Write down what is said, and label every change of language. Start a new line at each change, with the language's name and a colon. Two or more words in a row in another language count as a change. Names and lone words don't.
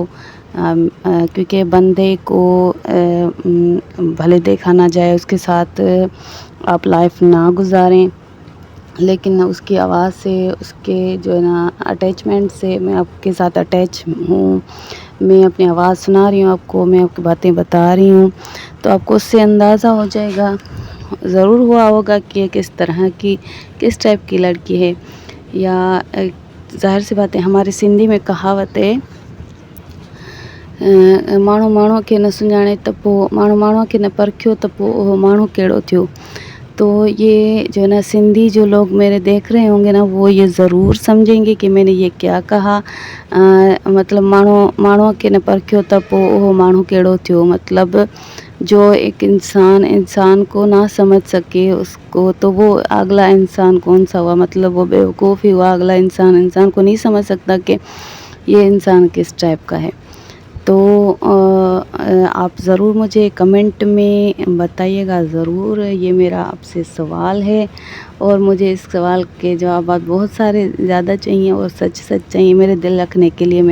Urdu: کیونکہ بندے کو بھلے دیکھا نا جائے، اس کے ساتھ آپ لائف نا گزاریں، لیکن اس کی آواز سے، اس کے جو ہے نا اٹیچمنٹ سے میں آپ کے ساتھ اٹیچ ہوں. میں اپنی آواز سنا رہی ہوں آپ کو، میں آپ کی باتیں بتا رہی ہوں، تو آپ کو اس سے اندازہ ہو جائے گا، ضرور ہوا ہوگا کہ یہ کس طرح کی، کس ٹائپ کی لڑکی ہے. یا ظاہر سی بات ہے، ہمارے سندھی میں کہاوت ہے,
Sindhi: माण्हू माण्हूअ खे न सुञाणे त पोइ माण्हू माण्हूअ खे न परखियो त पोइ उहो माण्हू कहिड़ो थियो।
Urdu: تو یہ جو ہے نا سندھی جو لوگ میرے دیکھ رہے ہوں گے نا، وہ یہ ضرور سمجھیں گے کہ میں نے یہ کیا کہا.
Sindhi: मतलब माण्हूअ खे न परखियो त पोइ उहो माण्हू कहिड़ो थियो।
Urdu: مطلب جو ایک انسان کو نا سمجھ سکے اس کو، تو وہ اگلا انسان کون سا ہوا. مطلب وہ بیوقوف ہی ہوا. اگلا انسان کو نہیں سمجھ سکتا کہ یہ انسان کس ٹائپ کا ہے. تو آپ ضرور مجھے کمنٹ میں بتائیے گا ضرور، یہ میرا آپ سے سوال ہے، اور مجھے اس سوال کے جواب بہت سارے زیادہ چاہیے اور سچ چاہیے میرے دل رکھنے کے لیے.